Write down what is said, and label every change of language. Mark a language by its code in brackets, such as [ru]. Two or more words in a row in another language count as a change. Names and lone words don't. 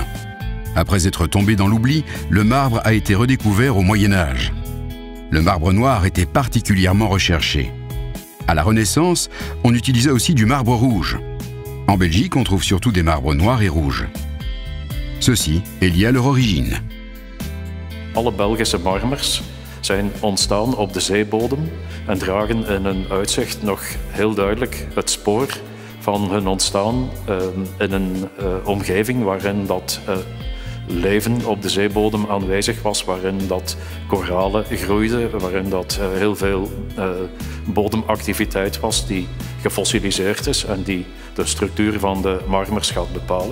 [fr] Après être tombé dans l'oubli, le marbre a été redécouvert au Moyen Âge. Le marbre noir était particulièrement recherché. À la Renaissance, on utilisait aussi du marbre rouge. En Belgique, on trouve surtout des marbres noirs et rouges. Ceci est lié à leur origine. [nl] Alle Belgische marmers zijn ontstaan op de zeebodem en dragen in hun uitzicht nog heel duidelijk het spoor van hun ontstaan in een omgeving waarin dat leven op de zeebodem aanwezig was, waarin dat koralen groeiden, waarin dat heel veel bodemactiviteit was die gefossiliseerd is en die de structuur van de marmers gaat bepalen.